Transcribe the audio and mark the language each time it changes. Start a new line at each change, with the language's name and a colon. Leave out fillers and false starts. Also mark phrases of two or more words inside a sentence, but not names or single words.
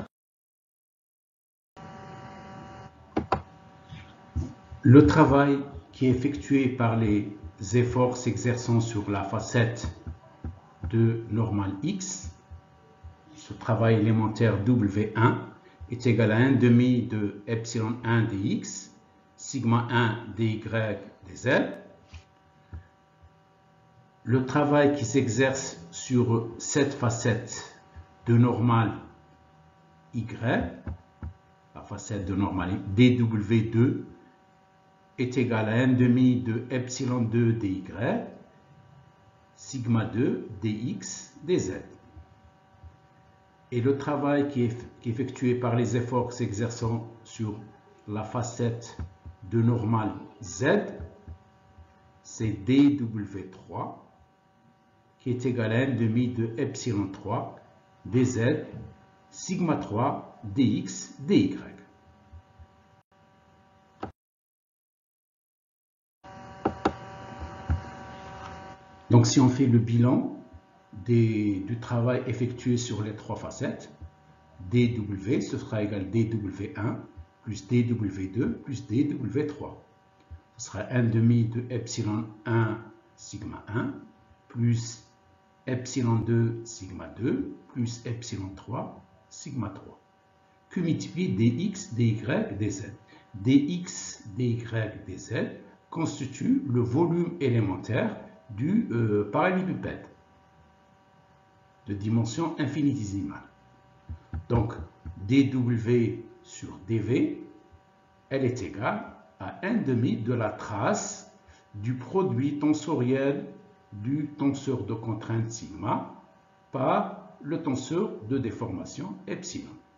French: Le travail qui est effectué par les efforts s'exerçant sur la facette de normale x, ce travail élémentaire W1 est égal à 1 demi de epsilon 1 dx, sigma 1 dy dz. Le travail qui s'exerce sur cette facette de normale y, la facette de normale dw2, est égal à 1 demi de epsilon 2 dy, sigma 2 dx dz. Et le travail qui est effectué par les efforts s'exerçant sur la facette de normale z, c'est dw3, qui est égal à 1 demi de epsilon 3 dz, sigma 3 dx dy. Donc si on fait le bilan du travail effectué sur les trois facettes, dw, ce sera égal à dw1 plus dw2 plus dw3. Ce sera 1 demi de epsilon 1 sigma 1 plus epsilon 2 sigma 2 plus epsilon 3 sigma 3, que multiplie dx, dy, dz. dx, dy, dz constitue le volume élémentaire du parallélépipède de dimension infinitésimale. Donc, dw sur dv, elle est égale à 1 demi de la trace du produit tensoriel du tenseur de contrainte sigma par le tenseur de déformation epsilon.